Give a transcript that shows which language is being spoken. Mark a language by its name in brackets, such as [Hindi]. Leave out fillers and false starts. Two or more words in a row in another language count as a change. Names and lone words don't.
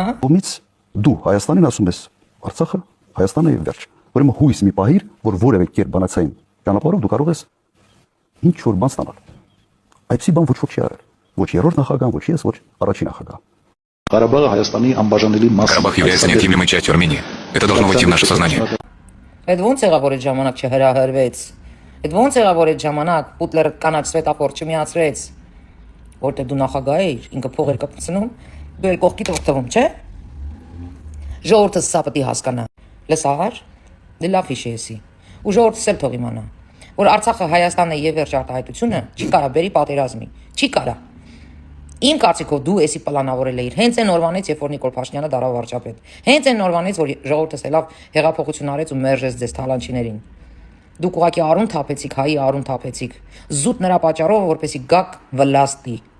[Armenian] Ումից դու Հայաստանին ասում ես, Արցախը Հայաստանը եւ վերջ։ Ուրեմն հույս մի պահիր, որ որևէ կերպ բանացային ճանապարհով դու կարող ես ինչ որ բան ստանալ։ Այդպիսի բան ոչ ոք չի արել։ Ոչ երրորդ նախագահ, ոչ ես, ոչ առաջին նախագահ։ Ղարաբաղը Հայաստանի անբաժանելի մաս է։ [Russian] Карабах является неотъемлемой частью Армении. Это должно войти в наше сознание. [Armenian] Այդ ոնց եղավ որ այդ ժամանակ չհրահրվեց։ Այդ ոնց եղավ որ այդ ժամանակ Պուտլերը կանաչ սվետաֆոր չմիացրեց, որտեղ դու նախագահ էիր, ինքը փողեր կպցնում, դու էլ կողքիդ օգտվում, չէ՞։ Ժողովուրդը սա պետք է հասկանա։ Լսար, դե լավ հիշեցի։ Ու ժողովուրդը էլ թող իմանա, որ Արցախը Հայաստանն է եւ վերջ արտահայտությունը չի կարա բերի պատերազմի, չի կարա։ Իմ կարծիքով դու էսի պլանավորել էիր հենց այն օրվանից, երբ որ Նիկոլ Փաշինյանը դարավ վարչապետ։ Հենց այն օրվանից, որ ժողովուրդը սելավ հեղափոխություն արեց ու մերժեց ձեզ թալանչիներին։ Դուք ուղղակի արուն թափեցիք, հայի արուն թափեցիք, զուտ նրա պատճառով, որպեսի գաք վլաստի։